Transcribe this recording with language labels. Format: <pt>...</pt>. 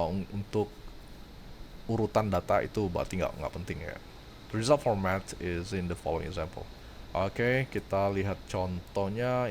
<id>Untuk urutan data itu berarti nggak penting ya.</id> <en>The result format is in the following example.</en> <id>Oke, kita lihat contohnya.</id>